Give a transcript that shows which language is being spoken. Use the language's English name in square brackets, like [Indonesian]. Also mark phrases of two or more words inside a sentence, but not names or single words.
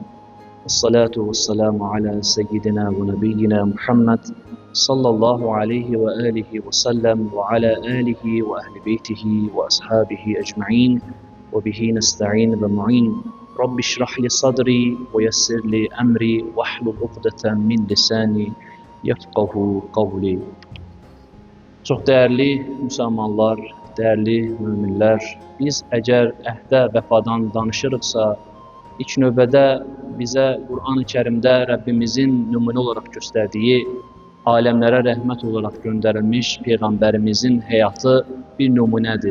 [Arabic] الصلاة والسلام على سيدنا ونبينا محمد صلى الله عليه وآله وسلم وعلى آله وأهل بيته وأصحابه أجمعين وبه نستعين ومعين. رب اشرح لي صدري ويسر لي أمري واحلل عقدة من لساني يفقهوا قولي. [Azerbaijani] Çox dəyərli müsəlmanlar, dəyərli müminlər, biz əgər əhdə vəfadan danışırıqsa, ilk növbədə bizə Qur'an-ı Kərimdə Rəbbimizin nümunə olaraq göstərdiyi aləmlərə rəhmət olaraq göndərilmiş Peyğəmbərimizin həyatı bir nümunədir.